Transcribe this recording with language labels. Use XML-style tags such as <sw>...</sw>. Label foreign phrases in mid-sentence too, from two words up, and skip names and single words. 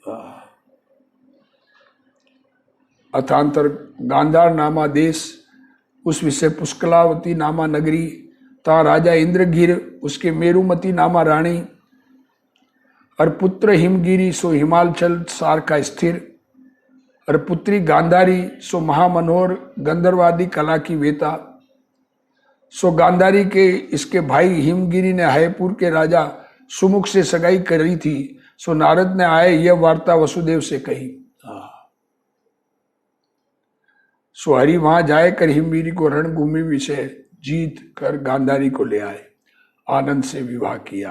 <hi>अथांतर गांधार नामा देश, उस विषय पुष्कलावती नामा नगरी, ता राजा इंद्रगिर, उसके मेरुमती नामा रानी, और पुत्र हिमगिरी सो हिमाचल सार का स्थिर, और पुत्री गांधारी सो महामनोहर गंधर्वादी कला की वेता। सो गांधारी के इसके भाई हिमगिरी ने हयपुर के राजा सुमुख से सगाई करी थी। सो नारद ने आए यह वार्ता वसुदेव से कही। सो हरि वहां जाए कर हिमगिरी को रणभूमि विषय जीत कर गांधारी को ले आए, आनंद से विवाह किया।</hi>